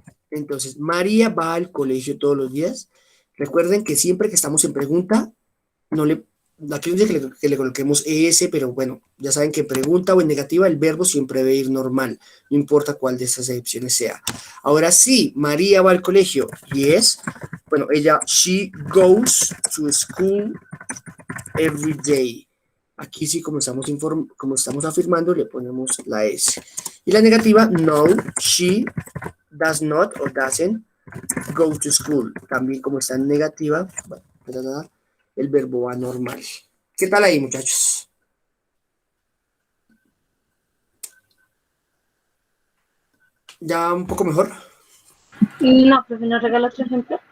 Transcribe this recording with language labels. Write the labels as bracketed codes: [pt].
[es] Entonces, María va al colegio todos los días. Recuerden que siempre que estamos en pregunta, aquí no dice que le coloquemos ES, pero bueno, ya saben que en pregunta o en negativa el verbo siempre debe ir normal, no importa cuál de estas excepciones sea. Ahora sí, María va al colegio, yes, bueno, [en] she goes to school every day. [es] Aquí sí, como estamos afirmando, le ponemos la S. Y la negativa, no, [en] she does not or doesn't go to school. [es] También como está en negativa, bueno, el verbo va normal. ¿Qué tal ahí, muchachos? ¿Ya un poco mejor? No, profe, ¿nos regala otro ejemplo?